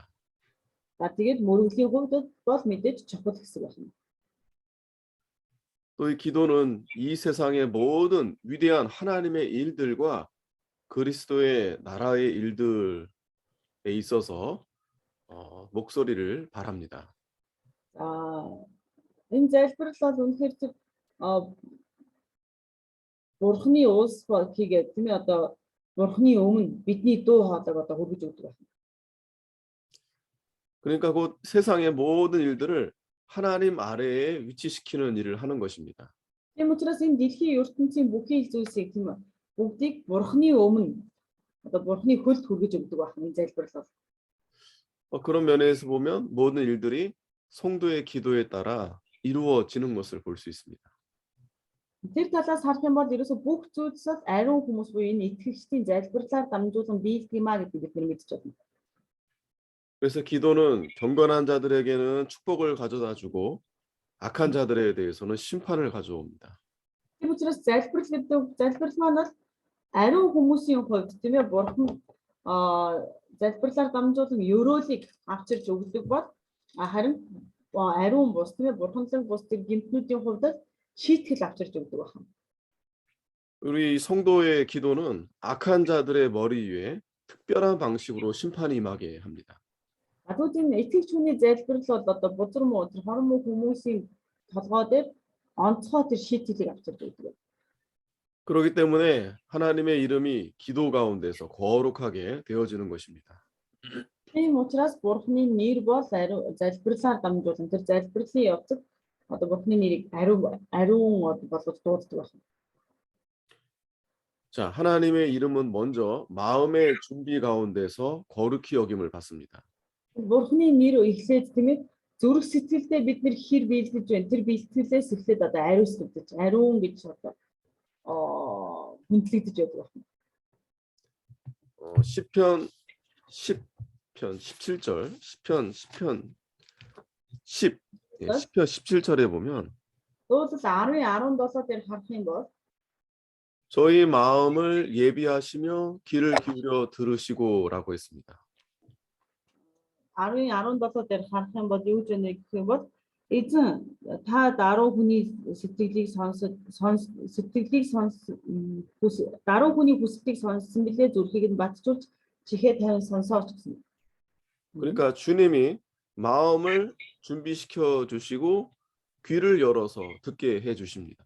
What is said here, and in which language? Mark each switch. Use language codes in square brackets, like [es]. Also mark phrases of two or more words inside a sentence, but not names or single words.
[mn] За тэгээд мөргөлийн хувьд бол мэдээж чухал хэсэг байна. [ko] 또 이 기도는 이 세상의 모든 위대한 하나님의 일들과 그리스도의 나라의 일들에 있어서 목소리를 바랍니다. [mn] Энэ залбирал бол үнэхээр тэр бурхны улс хийгээд тийм ээ одоо бурхны өмнө бидний дуу хоолойг одоо хүргэж өгдөг байна. [ko] 그러니까 곧 세상의 모든 일들을 하나님 아래에 위치시키는 일을 하는 것입니다. [mn] Тийм учраас энэ дэлхийн ертөнцийн бүхий зүйлсийг тийм ээ бүгдийг бурхны өмнө одоо бурхны хөлд хүргэж өгдөг байна энэ залбирал. [ko] 그런 면에서 보면 모든 일들이 성도의 기도에 따라 이루어지는 것을 볼 수 있습니다. [mn] Тэр талаас харах юм бол ерөөсө бүх зүйлс бол ариун хүмүүс буюу энэ итгэгчдийн залбирлаар дамжуулан биелдэг юм а гэдгийг бид мэдж байна. [ko] 그래서 기도는 경건한 자들에게는 축복을 가져다 주고 악한 자들에 대해서는 심판을 가져옵니다. [mn] Тийм учраас залбирал маань бол Ариун хүмүүсийн хувьд тийм ээ бурхан залбирлаар дамжуулан ёроолыг авчирч өгдөг бол харин ариун бус тийм ээ бурханлаг бус тэр гэмтнүүдийн хувьд шийтгэл авчирч өгдөг байна. [ko] 우리 성도의 기도는 악한 자들의 머리 위에 특별한 방식으로 심판이 임하게 합니다. [mn] Гадуудын итгэгч хүний залбирал бол одоо бузар муу тэр хорон муу хүмүүсийн толгой дээр онцгой тэр шийтгэлийг авчирч өгдөг. [ko] 그렇기 때문에 하나님의 이름이 기도 가운데서 거룩하게 되어지는 것입니다. [mn] Тийм учраас бурхны нэр бол залбирлаар дамжуулан тэр залбирлын явцад одоо бурхны нэрийг ариун болгож дууддаг байна. [ko] 자, 하나님의 이름은 먼저 마음의 준비 가운데서 거룩히 여김을 받습니다. [mn] Бурхны нэр эхлээд тийм ээ зүрх сэтгэлдээ бид нэр хэр биелдэж байна. Тэр биелтгэлээс эхлээд одоо ариусгагдаж, ариун гэж одоо хүндлэгдэж байдаг байна. [ko] 시편 17절, 시편 10, 시편 17절에 보면 [mn] Дуулал 10:17 дээр харах юм бол [ko] 저희 마음을 예비하시며 귀를 기울여 들으시고라고 했습니다. [mn] 10:17 дээр харах юм бол юу гэж байна гэх юм бол эзэн та даруй хүний сэтгэлийг даруй хүний хүслийг сонссон билээ зүрхийг нь батжуулж чихээ тавин сонсооч гэсэн. [ko] 그러니까 주님이 마음을 준비시켜 주시고 귀를 열어서 듣게 해 주십니다.